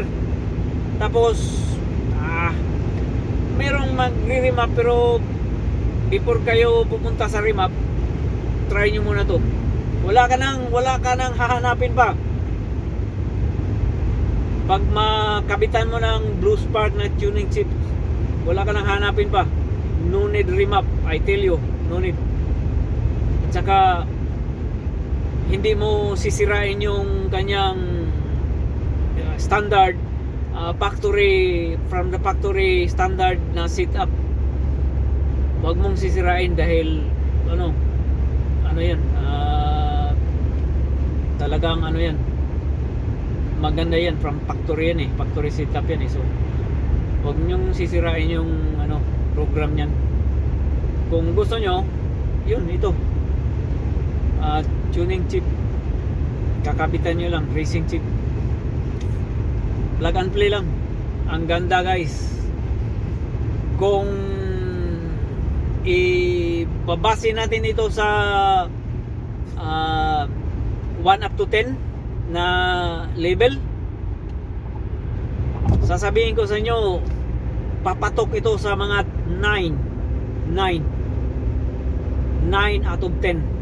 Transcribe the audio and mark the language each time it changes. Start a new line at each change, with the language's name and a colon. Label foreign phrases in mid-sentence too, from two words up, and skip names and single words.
Filipino: Tapos merong magre-remap, pero before kayo pupunta sa remap, try nyo muna to. Wala ka nang hahanapin pa. Pag makabitan mo ng Blue Spark na
English: tuning chip,
Filipino: wala ka nang hanapin pa.
English: No need remap, I tell you, no need.
Filipino: At saka hindi mo sisirain yung kanyang
English: standard from the factory standard
Filipino: na setup. Huwag mong sisirain dahil yan, talagang yan, maganda yan,
English: from factory
Filipino: yan
English: factory setup
Filipino: yan so huwag nyong sisirain yung program yan. Kung gusto nyo, ito
English: tuning chip,
Filipino: kakabitan nyo lang,
English: racing chip, plug and play lang.
Filipino: Ang ganda guys. Kung ibabase natin ito sa 1
English: up to
Filipino: 10 na level, sasabihin ko sa inyo, papatok ito sa mga 9
English: out of
Filipino: 10.